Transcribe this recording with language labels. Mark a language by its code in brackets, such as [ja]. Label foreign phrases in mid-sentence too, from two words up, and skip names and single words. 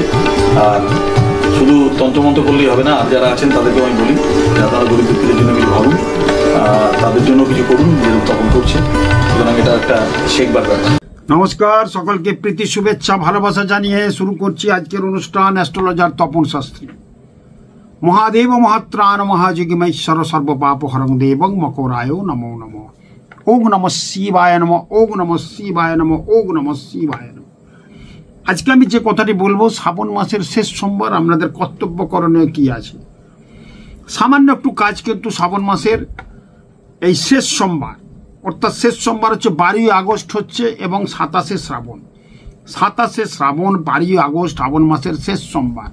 [bn] আর শুধু তন্ত্রমন্ত্র করলেই হবে না, আর যারা আছেন তাদেরকেও আমি বলি যারা তারা গরিব দুঃখীদের জন্য কিছু ভাবুন, তাদের জন্য কিছু করুন, যেরকম তখন করছে। সুতরাং এটা একটা শেখবার ব্যাপার। নমস্কার, সকলকে প্রীতি শুভেচ্ছা ভালোবাসা জানিয়ে শুরু করছি আজকের অনুষ্ঠান অ্যাস্ট্রোলজার তপন শাস্ত্রী। [sa] মহাদেব মহাত্রাণ মহাযোগীমেশ্বর সর্বপাপ হরং দেবং মকরায় নমো নমঃ। ওং নমঃ শিবায় নমঃ, ওং নমঃ শিবায় নমঃ, ওং নমঃ শিবায় নমঃ। [bn] আজকে আমি যে কথাটি বলবো, শ্রাবণ মাসের শেষ সোমবার আপনাদের কর্তব্য করণীয় কি আছে। সামান্য একটু কাজ কিন্তু শ্রাবণ মাসের এই শেষ সোমবার, অর্থাৎ শেষ সোমবার হচ্ছে 12 আগস্ট হচ্ছে এবং 27শে শ্রাবণ। 27শে শ্রাবণ, 12 আগস্ট, শ্রাবণ মাসের শেষ সোমবার।